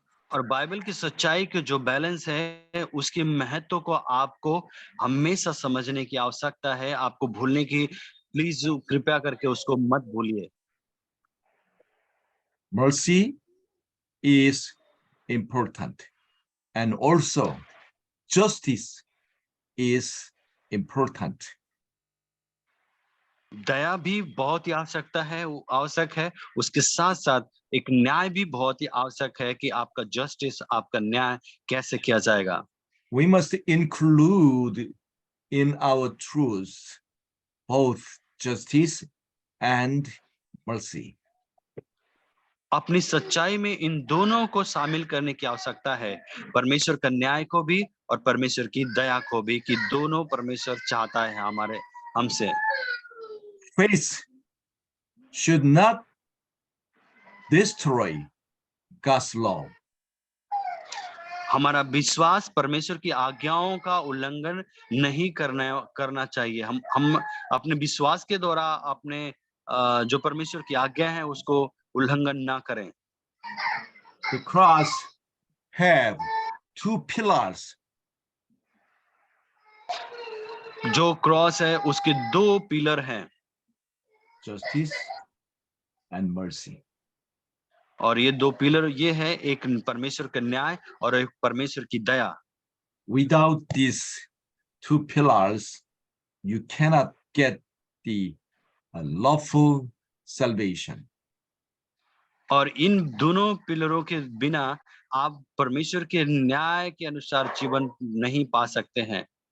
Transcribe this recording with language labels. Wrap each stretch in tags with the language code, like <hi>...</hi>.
<hi>और बाइबल की सच्चाई के जो बैलेंस है उसके महत्व को आपको हमेशा समझने की आवश्यकता है। आपको भूलने की प्लीज कृपया करके उसको मत भूलिए।</hi> <en>Mercy is important, and also justice is important.</en> <hi>दया भी बहुत ही आवश्यक है। उसके साथ साथ एक न्याय भी बहुत ही आवश्यक है कि आपका जस्टिस, आपका न्याय कैसे किया जाएगा।</hi> <en>We must include in our truths both justice and mercy.</en> <hi>अपनी सच्चाई में इन दोनों को शामिल करने की आवश्यकता है, परमेश्वर का न्याय को भी और परमेश्वर की दया को भी, कि दोनों परमेश्वर चाहता है हमसे।</hi> <en>Faith should not destroy God's law.</en> <hi>हमारा विश्वास परमेश्वर की आज्ञाओं का उल्लंघन नहीं करना चाहिए। हम अपने विश्वास के द्वारा अपने जो परमेश्वर की आज्ञा है उसको उल्लंघन ना करें।</hi> <en>The cross have two pillars.</en> <hi>जो क्रॉस है उसके दो पिलर हैं,</hi> <en>Justice and mercy.</en> <hi>और ये दो पिलर ये है, एक परमेश्वर का न्याय और एक परमेश्वर की दया।</hi> <en>Without these two pillars, you cannot get the lawful salvation.</en> <hi>और इन दोनों पिलरों के बिना आप परमेश्वर के न्याय के अनुसार जीवन नहीं पा सकते हैं।</hi>